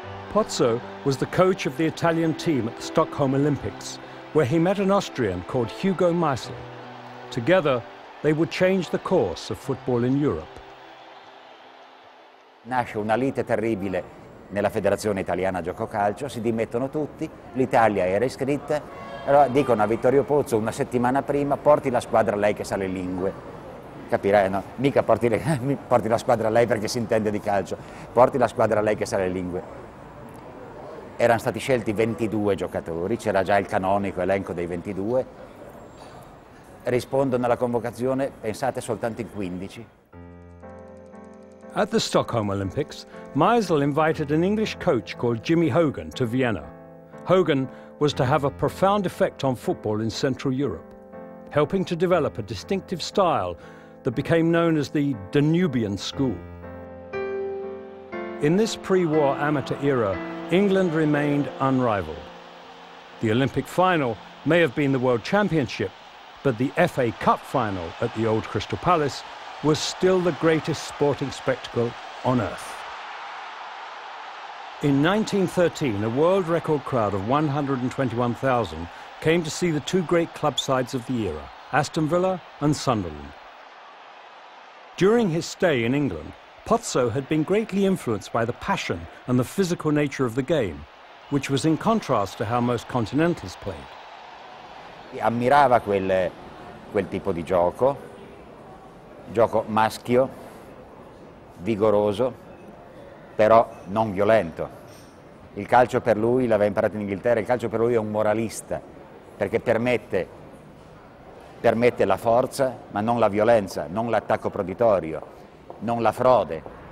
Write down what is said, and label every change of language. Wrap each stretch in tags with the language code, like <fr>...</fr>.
<en>Pozzo was the coach of the Italian team at the Stockholm Olympics, where he met an Austrian called Hugo Meisel. Together, they would change the course of football in Europe.</en> <it>Nasce una lite terribile nella Federazione Italiana Gioco Calcio, si dimettono tutti, l'Italia era iscritta, allora dicono a Vittorio Pozzo una settimana prima: porti la squadra lei che sa le lingue. Capirai, no? Mica porti la squadra lei perché si intende di calcio, porti la squadra lei che sa le lingue. Erano stati scelti 22 giocatori, c'era già il canonico elenco dei 22, rispondono alla convocazione, pensate, soltanto in 15.</it> <en>At the Stockholm Olympics, Meisel invited an English coach called Jimmy Hogan to Vienna. Hogan was to have a profound effect on football in Central Europe, helping to develop a distinctive style that became known as the Danubian School. In this pre-war amateur era, England remained unrivaled. The Olympic final may have been the World Championship, but the FA Cup final at the old Crystal Palace was still the greatest sporting spectacle on earth. In 1913, a world record crowd of 121,000 came to see the two great club sides of the era, Aston Villa and Sunderland. During his stay in England, Pozzo had been greatly influenced by the passion and the physical nature of the game, which was in contrast to how most continentals played.</en> <it>Ammirava quel tipo di gioco maschio, vigoroso, però non violento. Il calcio per lui, l'aveva imparato in Inghilterra, il calcio per lui è un moralista, perché permette la forza, ma non la violenza, non l'attacco proditorio, non la frode.</it>